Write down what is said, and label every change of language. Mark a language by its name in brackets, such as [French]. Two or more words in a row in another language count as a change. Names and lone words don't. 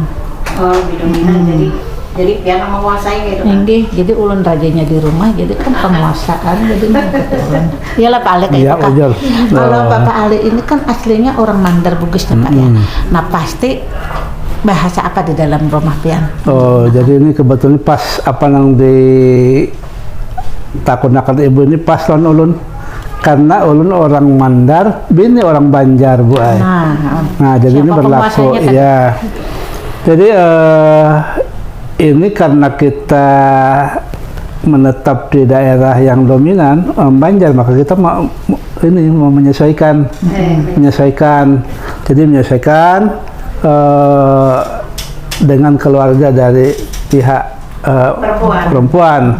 [Indonesian] Oh, lebih dominan, jadi pian menguasai gitu kan? Jadi ulun rajanya di rumah, jadi kan penguasaan, jadi keturunan. Iyalah Pak Ali kayak Iya, itu kan. betul. Kalau Oh. Bapak Ali ini kan aslinya orang Mandar Bugis ya Pak ya. Nah pasti bahasa apa di dalam rumah pian? Oh, jadi ini kebetulan pas apa yang di takunakan ibu ini pas lawan ulun. Karena ulun orang Mandar, bini orang Banjar Bu Ai. Nah, jadi ini siapa berlaku penguasanya tadi? ya. Jadi ini karena kita menetap di daerah yang dominan Banjar, maka kita mau menyesuaikan, Jadi menyesuaikan dengan keluarga dari pihak perempuan.